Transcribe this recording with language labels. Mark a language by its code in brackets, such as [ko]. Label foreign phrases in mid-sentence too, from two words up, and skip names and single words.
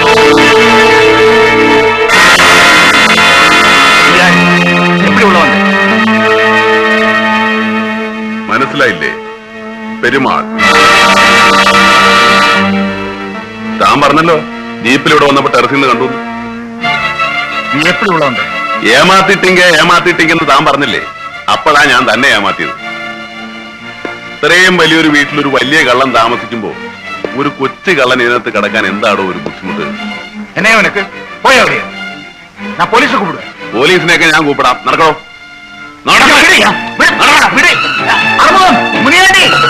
[ta] எப்படி உள்ள வந்த? [ml] മനസ്സിലായില്ലേ? പെരുമാൾ. താൻ പറഞ്ഞല്ലോ ജീപ്പിലൂടെ വന്നപ്പോ ടെറസിൽ നിന്ന് കണ്ടു. [ta] நீ எப்படி உள்ள வந்த? [ml] ഏമാത്തിട്ടിങ്കെന്ന് താൻ പറഞ്ഞില്ലേ? അപ്പോഴാ ഞാൻ തന്നെ ഏമാത്തിയത്. ഇത്രയും വലിയൊരു വീട്ടിലൊരു വലിയ കള്ളൻ താമസിക്കുമ്പോ ഒരു കൊച്ചു കള്ളൻ ഇതിനകത്ത് കിടക്കാൻ എന്താണോ ഒരു ബുദ്ധിമുട്ട്? [ta] என்ன உனக்கு? போய் அப்படியே. நான் போலீஸை கூப்பிடுவேன். [ml] പോലീസിനെയൊക്കെ ഞാൻ കൂപ്പിടാം. നടക്കണോ? முனியாண்டி